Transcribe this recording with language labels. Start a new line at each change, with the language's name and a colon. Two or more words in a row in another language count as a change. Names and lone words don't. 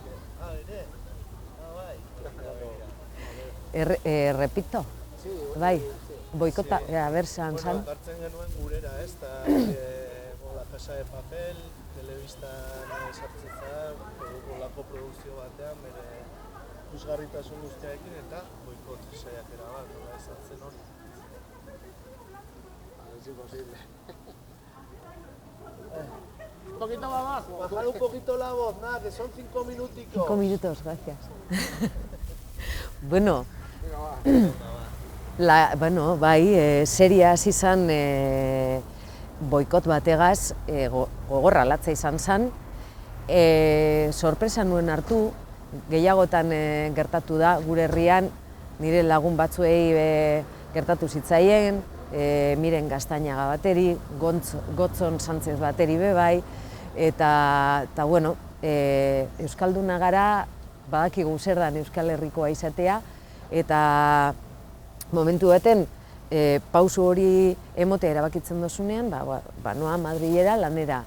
Basque: Repito, bai, boikota, a ber, zan. Hartzen genuen gurera, ez, La Casa de Papel, telebistan sartzea, olako produkzio batean, bere ikusgarritasun guztiarekin, eta boikot saiakera bat, nola izan zen hori.
Spanish: Es imposible. Un poquito más, bajar un poquito la voz, nada, que son 5 minuticos. 5 minutos, gracias.
Basque: Seria hasi izan boikot bategaz, gogorra latza izan zen, sorpresa nuen hartu, gehiagotan gertatu da gure herrian, nire lagun batzuei gertatu zitzaien, Miren Gaztañaga bateri, Gotzon Sánchez bateri bebai, eta Euskalduna gara, badakigu zer dan Euskal Herrikoa izatea, eta momentu baten pausu hori emotea erabakitzen dozunean, noa Madrilera lanera.